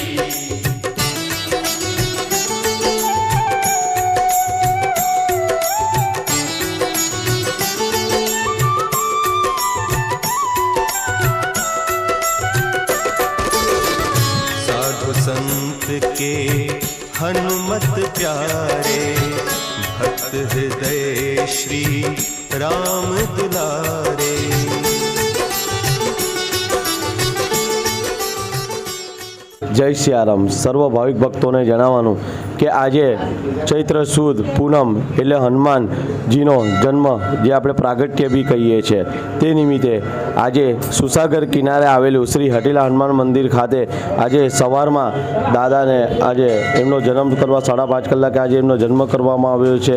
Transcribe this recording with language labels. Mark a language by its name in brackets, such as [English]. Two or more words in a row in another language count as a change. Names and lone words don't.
[Hindi] साधु संत के हनुमत प्यारे, भक्त हृदय श्री राम दुलारे। [Gujarati] જય સિયારામ. સર્વ ભાવિક ભક્તોને જણાવવાનું કે આજે ચૈત્ર સુદ પૂનમ એટલે હનુમાનજીનો જન્મ જે આપણે પ્રાગટ્ય બી કહીએ છીએ, તે નિમિત્તે આજે સુસાગર કિનારે આવેલું શ્રી હટીલા હનુમાન મંદિર ખાતે આજે સવારમાં દાદાને આજે એમનો જન્મ કરવા 5:30 કલાકે આજે એમનો જન્મ કરવામાં આવ્યો છે.